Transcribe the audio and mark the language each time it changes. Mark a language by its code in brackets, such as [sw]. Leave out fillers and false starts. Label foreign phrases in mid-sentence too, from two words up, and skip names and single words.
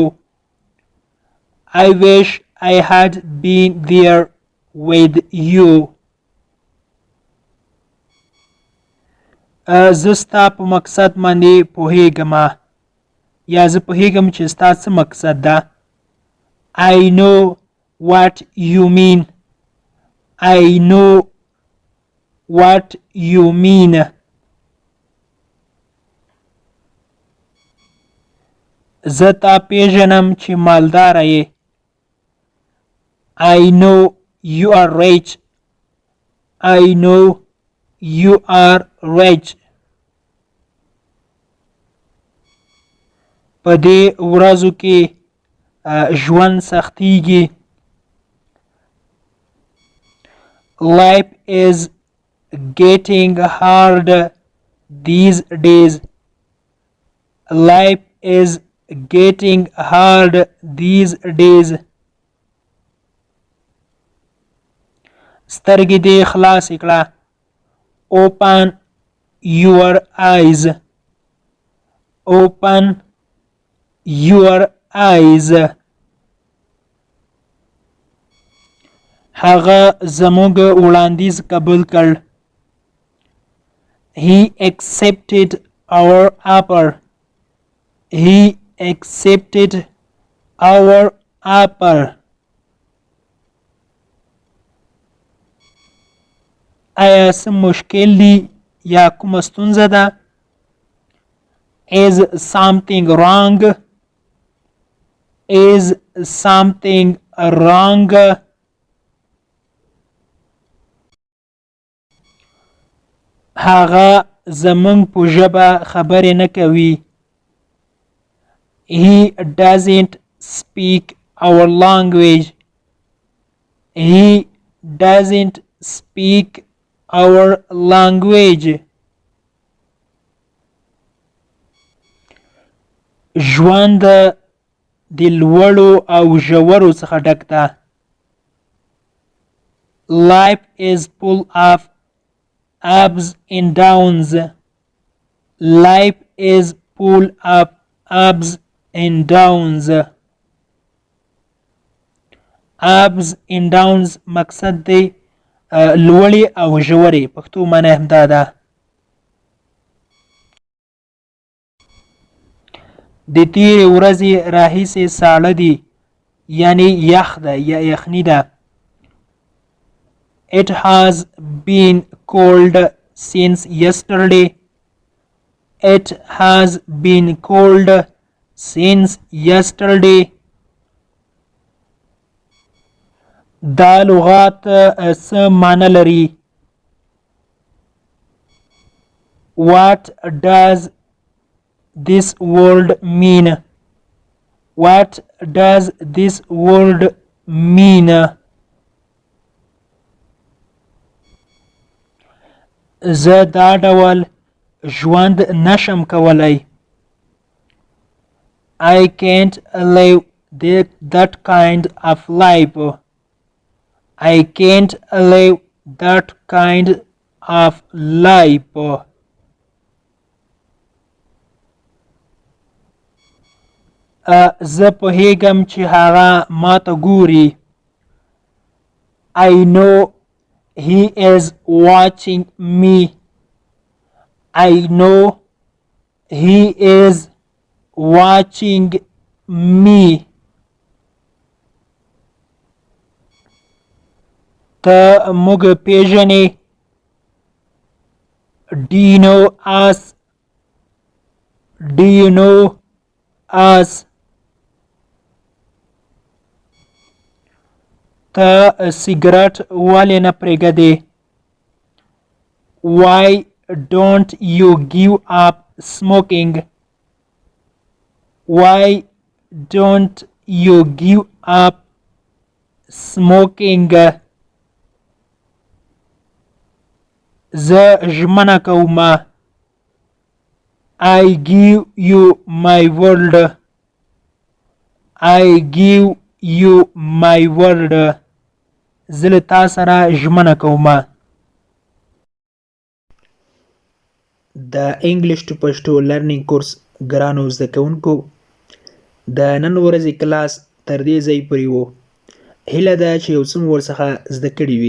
[en] I wish I had been there with you. [ps] زه ستا په مقصد باندې پوهیږم یا زه پوهیږم چې ستا څه مقصد ده. [en] I know what you mean. I know what you mean. [ps] زه تا پیژنم چې مالدار یې. [en] I know you are rich. I know you are rich. [ps] په دې ورځو کې ژوند سختیږي. [en] Life is getting hard these days. Life is getting hard these days. [ps] سترګې دې خلاصې کړه. [en] Open your eyes. Open your eyes. [ps] هغه زموږ وړاندیز قبول کړ. [en] He accepted our offer. He accepted our offer. [ps] آیا څه مشکل دی یا کومه ستونزه ده؟ [en] Is something wrong? Is something wrong? [ps] هغه زمونږ په ژبه خبرې نه کوي. [en] He doesn't speak our language. He doesn't speak our language. [ps] ژوند د لوړو او ژورو څخه ډک ده. [en] Life is full of ups and downs. Life is full of ups and downs. ups and downs [ps] مقصد دی لوړې او ژورې. پښتو معنی همدا ده. د تیرې ورځې راهیسې ساړه دي، یعنی یخ ده یا یخني ده. [en] It has been cold since yesterday. It has been cold since yesterday. [ps] دا لغات څه معنی لري؟ [en] What does this word mean? What does this word mean? [ps] زه دا ډول ژوند نشم کولی. [en] I can't live that kind of life. I can't live that kind of life. [ps] زه پوهیږم چې هغه ماته ګوري. [en] I know he is watching me. I know he is watching me. [ps] ته موږ پیژنې. [en] Do you know us? Do you know us? [ps] ته سیګرټ ولې نه پرېږدې؟ [en] Why don't you give up smoking? Why don't you give up smoking? [ps] زه ژمنه کوم. [en] I give you my word. I give you my word. [ps] زه له تا سره ژمنه کوم. د [en] English to Pashto learning course [ps] ګرانو زده کوونکو، د نن ورځې کلاس تر دې ځای پورې و. هیله ده چې یو څه مو ورڅخه زده کړي وي.